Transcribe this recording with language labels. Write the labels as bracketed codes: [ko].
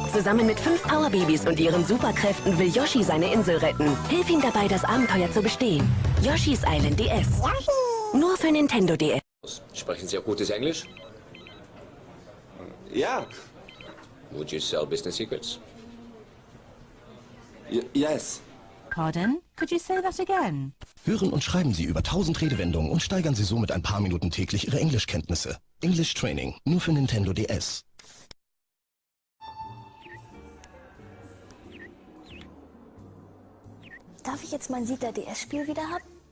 [de] Zusammen mit 5 Powerbabys und ihren Superkräften will Yoshi seine Insel retten. Hilf ihm dabei, das Abenteuer zu bestehen. Yoshi's Island DS. Nur für Nintendo DS. Sprechen Sie auch gutes Englisch? Ja. [en] Would you sell business secrets? Yes. Pardon? Could you say that again? [de] Hören und schreiben Sie über 1000 Redewendungen und steigern Sie somit ein paar Minuten täglich Ihre Englischkenntnisse. English Training, nur für Nintendo DS. Darf ich jetzt mein Sieger DS-Spiel wieder haben?